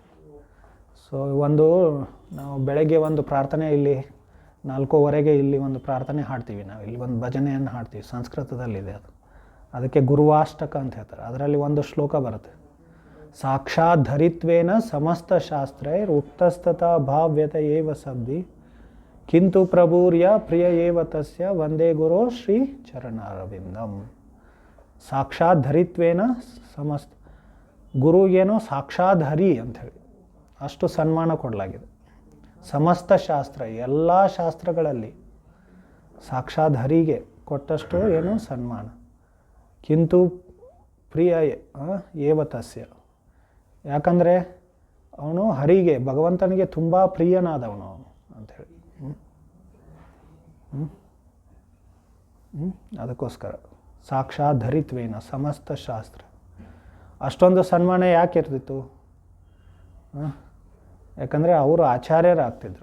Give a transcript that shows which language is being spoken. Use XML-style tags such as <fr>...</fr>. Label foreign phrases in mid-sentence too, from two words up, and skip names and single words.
<kn>ಸೊ ನಾವು ಬೆಳಗ್ಗೆ ಒಂದು ಪ್ರಾರ್ಥನೆ ಇಲ್ಲಿ 4:15 ಇಲ್ಲಿ ಒಂದು ಪ್ರಾರ್ಥನೆ ಹಾಡ್ತೀವಿ, ನಾವು ಇಲ್ಲಿ ಒಂದು ಭಜನೆಯನ್ನು ಹಾಡ್ತೀವಿ, ಸಂಸ್ಕೃತದಲ್ಲಿದೆ ಅದು. ಅದಕ್ಕೆ ಗುರುವಾಷ್ಟಕ ಅಂತ ಹೇಳ್ತಾರೆ. ಅದರಲ್ಲಿ ಒಂದು ಶ್ಲೋಕ ಬರುತ್ತೆ,</kn> <sa>ಸಾಕ್ಷಾತ್ ಧರಿತ್ವೇನ ಸಮಸ್ತ ಶಾಸ್ತ್ರೈರ್ ಉಕ್ತಸ್ತತಾ ಭಾವ್ಯತ ಏವ ಸಬ್ದಿ ಕಿಂತು ಪ್ರಭೂರ್ಯ ಪ್ರಿಯ ಏವ ತಸ್ಯ ವಂದೇ ಗುರು ಶ್ರೀ ಚರಣಾರವಿಂದಂ. ಸಾಕ್ಷಾತ್ ಧರಿತ್ವೇನ ಸಮಸ್ತ,</sa> <kn>ಗುರುಗೇನೋ ಸಾಕ್ಷಾತ್ ಹರಿ ಅಂಥೇಳಿ ಅಷ್ಟು ಸನ್ಮಾನ ಕೊಡಲಾಗಿದೆ. ಸಮಸ್ತ ಶಾಸ್ತ್ರ, ಎಲ್ಲ ಶಾಸ್ತ್ರಗಳಲ್ಲಿ ಸಾಕ್ಷಾತ್ ಹರಿಗೆ ಕೊಟ್ಟಷ್ಟು ಏನು ಸನ್ಮಾನ.</kn> <sa>ಕಿಂತು ಪ್ರಿಯ ಏವ ತಸ್ಯ,</sa> <kn>ಯಾಕಂದರೆ ಅವನು ಹರಿಗೆ ಭಗವಂತನಿಗೆ ತುಂಬ ಪ್ರಿಯನಾದವನು ಅವನು ಅಂಥೇಳಿ.</kn> <sa>ಅದಕ್ಕೋಸ್ಕರ ಸಾಕ್ಷಾತ್ ಧರಿತ್ವೇನ ಸಮಸ್ತ ಶಾಸ್ತ್ರ.</sa> <kn>ಅಷ್ಟೊಂದು ಸನ್ಮಾನ ಯಾಕೆ ಇರ್ತಿತ್ತು? ಯಾಕಂದರೆ ಅವರು ಆಚಾರ್ಯರಾಗ್ತಿದ್ರು.</kn>